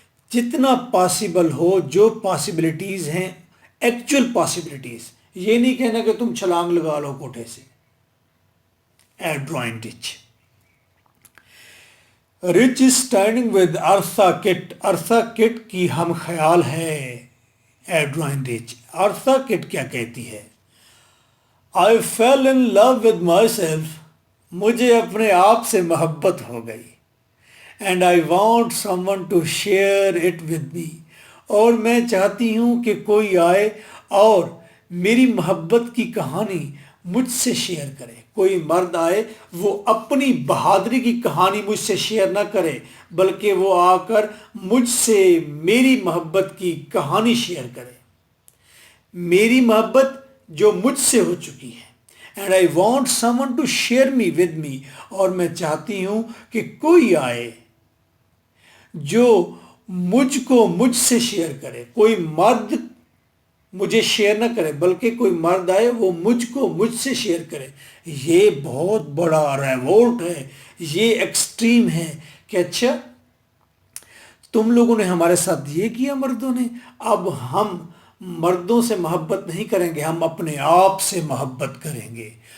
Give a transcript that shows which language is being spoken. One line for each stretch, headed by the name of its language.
Urdu: جتنا پاسبل ہو، جو پاسبلٹیز ہیں ایکچوئل پاسبلٹیز. یہ نہیں کہنا کہ تم چھلانگ لگا لو کوٹھے سے. Drawing rich. Rich
English: is standing with
Urdu: ارتھا کٹ. ارتھا کٹ کی ہم خیال ہے ڈرائنگ رچ. ارتھا کٹ کیا کہتی ہے؟
English: I fell in love with myself.
Urdu: مجھے اپنے آپ سے محبت ہو گئی.
English: And I want someone to share it with me.
Urdu: اور میں چاہتی ہوں کہ کوئی آئے اور میری محبت کی کہانی مجھ سے شیئر کرے. کوئی مرد آئے، وہ اپنی بہادری کی کہانی مجھ سے شیئر نہ کرے، بلکہ وہ آ کر مجھ سے میری محبت کی کہانی شیئر کرے. میری محبت جو مجھ سے ہو چکی ہے.
English: And I want someone to share me with me.
Urdu: اور میں چاہتی ہوں کہ کوئی آئے جو مجھ کو مجھ سے شیئر کرے. کوئی مرد مجھے شیئر نہ کرے، بلکہ کوئی مرد آئے وہ مجھ کو مجھ سے شیئر کرے. یہ بہت بڑا ریوولٹ ہے، یہ ایکسٹریم ہے کہ اچھا تم لوگوں نے ہمارے ساتھ یہ کیا مردوں نے، اب ہم مردوں سے محبت نہیں کریں گے، ہم اپنے آپ سے محبت کریں گے.